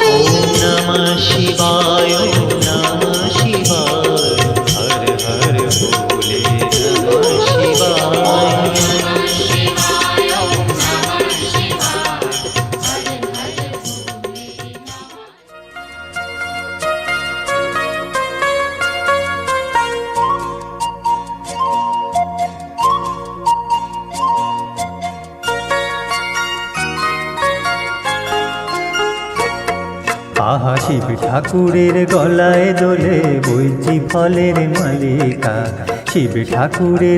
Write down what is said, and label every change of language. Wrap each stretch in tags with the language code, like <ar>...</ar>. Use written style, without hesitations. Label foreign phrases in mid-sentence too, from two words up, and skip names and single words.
<sa>ओम नमः शिवाय ओम नमः शिवाय हर हर भोले नमः शिवाय नमः शिवाय ओम नमः शिवाय हर हर भोले नमः</sa> <bn>আহা শিব ঠাকুরের গলায় দোলে বইচি ফলের মালিকা শিব ঠাকুরের</bn>